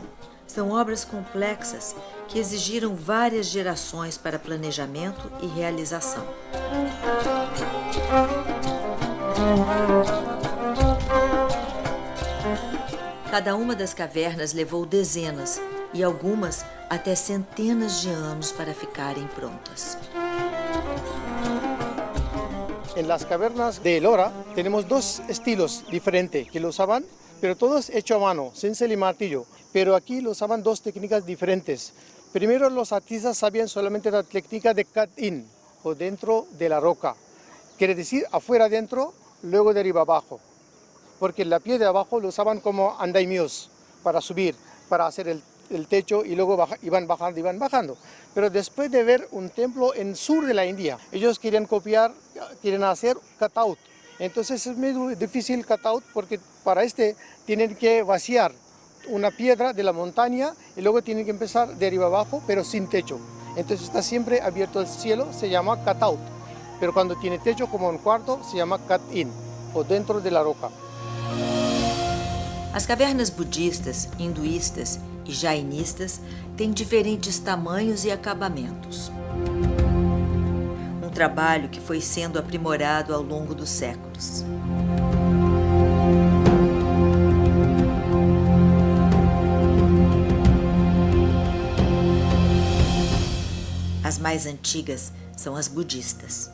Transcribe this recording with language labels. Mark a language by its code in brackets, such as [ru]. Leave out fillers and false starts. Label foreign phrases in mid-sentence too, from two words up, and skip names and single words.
[pt] São obras complexas que exigiram várias gerações para planejamento e realização. Cada uma das cavernas levou dezenas e algumas até centenas de anos para ficarem prontas. [es] En las cavernas de Ellora tenemos 2 estilos diferentes que lo usaban, pero todos hechos a mano, cincel y martillo. Pero aquí lo usaban 2 técnicas diferentes. Primero los artistas sabían solamente la técnica de cut-in, o dentro de la roca. Quiere decir afuera adentro, luego de arriba abajo. Porque la piedra de abajo lo usaban como andamios para subir, para hacer el techo y luego iban bajando. Pero después de ver un templo en el sur de la India, ellos querían copiar, quieren hacer cutout. Entonces es muy difícil cutout porque para tienen que vaciar una piedra de la montaña y luego tienen que empezar de arriba abajo, pero sin techo. Entonces está siempre abierto el cielo, se llama cutout. Pero cuando tiene techo como un cuarto, se llama cut-in, o dentro de la roca. [pt] As cavernas budistas, hinduístas e jainistas têm diferentes tamanhos e acabamentos. Um trabalho que foi sendo aprimorado ao longo dos séculos. As mais antigas são as budistas.